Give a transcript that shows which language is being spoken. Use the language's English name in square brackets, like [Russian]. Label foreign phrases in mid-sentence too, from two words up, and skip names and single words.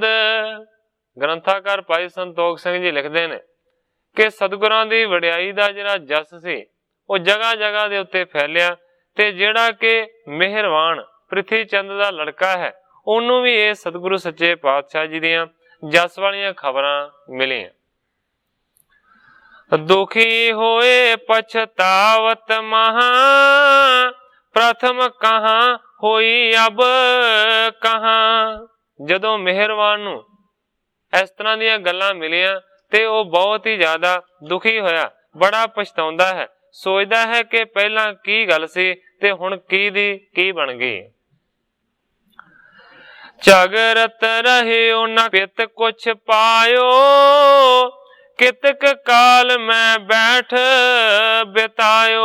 [Punjabi] ਗ੍ਰੰਥਾਕਾਰ ਭਾਈ ਸੰਤੋਖ ਸਿੰਘ ਜੀ ਲਿਖਤੇ ਨੇ ਕਿ ਸਤਿਗੁਰਾਂ ਦੀ ਵਡਿਆਈ ਦਾ ਜਿਹੜਾ ਜਸ ਸੀ ਉਹ ਜਗ੍ਹਾ ਜਗ੍ਹਾ ਦੇ ਉੱਤੇ ਫੈਲਿਆ, ਤੇ ਜਿਹੜਾ ਕਿ ਮਿਹਰਵਾਨ ਪ੍ਰਿਥੀ ਚੰਦ ਦਾ ਲੜਕਾ ਹੈ ਉਹਨੂੰ ਵੀ ਇਹ ਸਤਿਗੁਰੂ ਸੱਚੇ ਪਾਤਸ਼ਾਹ ਜੀ ਦੀਆਂ ਜਸ ਵਾਲੀਆਂ ਖ਼ਬਰਾਂ ਮਿਲੀਆਂ। [Braj] दुखी होए पछतावत महा, प्रथम कहां होई अब कहाँ। [Punjabi] ਜਦੋਂ ਮਿਹਰਬਾਨ ਨੂੰ ਇਸ ਤਰ੍ਹਾਂ ਦੀਆਂ ਗੱਲਾਂ ਮਿਲੀਆਂ ਤੇ ਉਹ ਬਹੁਤ ਹੀ ਜ਼ਿਆਦਾ ਦੁਖੀ ਹੋਇਆ, ਬੜਾ ਪਛਤਾਉਂਦਾ ਹੈ, ਸੋਚਦਾ ਹੈ ਕਿ ਪਹਿਲਾਂ ਕੀ ਗੱਲ ਸੀ ਤੇ ਹੁਣ ਕੀ ਦੀ ਕੀ ਬਣ ਗਈ। [Braj] ਝਗਰਤ ਰਹਿਓ ਨ ਪਿਤ ਕੁਛ ਪਾਇਓ, ਕਿਤਕ ਕਾਲ ਮੈਂ ਬੈਠ ਬਿਤਾਇਓ।